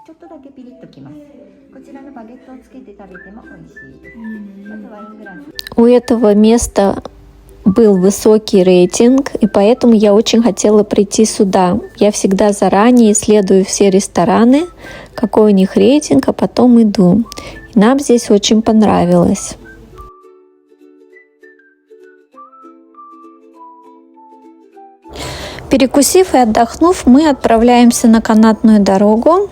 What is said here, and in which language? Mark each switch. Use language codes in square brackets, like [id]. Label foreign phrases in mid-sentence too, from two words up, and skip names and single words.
[ja] ちょっとだけピリッときます。こちらのバゲットをつけて食べても美味しいです。まずワイングラス。 [ru] У этого места был высокий рейтинг, и поэтому я очень хотела прийти сюда. Я всегда заранее исследую все рестораны, какой у них рейтинг, а потом иду. И нам здесь очень понравилось. Перекусив и отдохнув, мы отправляемся на канатную дорогу.